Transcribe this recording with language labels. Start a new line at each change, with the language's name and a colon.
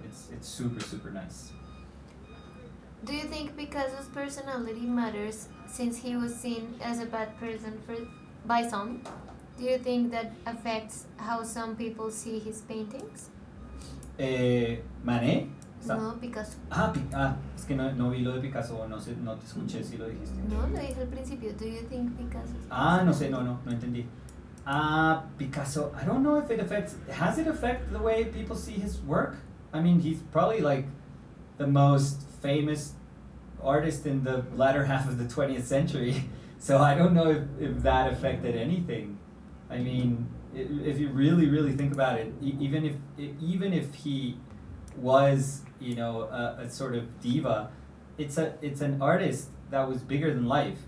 English: It's super nice. Do you think Picasso's personality matters, since he was seen as a bad person by some? Do you think that affects how some people see his paintings? Manet. No, Picasso.
Spanish: Es que no vi lo de Picasso, no te escuché si lo dijiste. No, lo dije al principio.
English: Do you think Picasso?
Spanish: No sé, no entendí.
English: Picasso, I don't know if has it affected the way people see his work? I mean, he's probably like the most famous artist in the latter half of the 20th century. So I don't know if that affected anything. I mean, if you really think about it, even if he was, a sort of diva, it's an artist that was bigger than life.